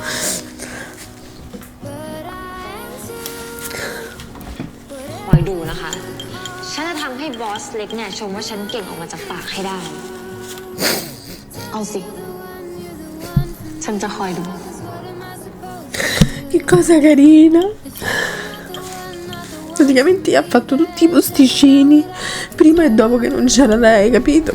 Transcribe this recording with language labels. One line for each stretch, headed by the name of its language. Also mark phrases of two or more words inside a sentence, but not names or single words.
Thai: คอยดูนะคะ ฉันจะทำให้บอสเล็กเนี่ยชมว่าฉันเก่งออกมาจากปากให้ได้ เอาสิ ฉันจะคอยดู
Italian: Che cosa carina. praticamente gli ha fatto tutti i posticini prima e dopo che non c'era lei, capito?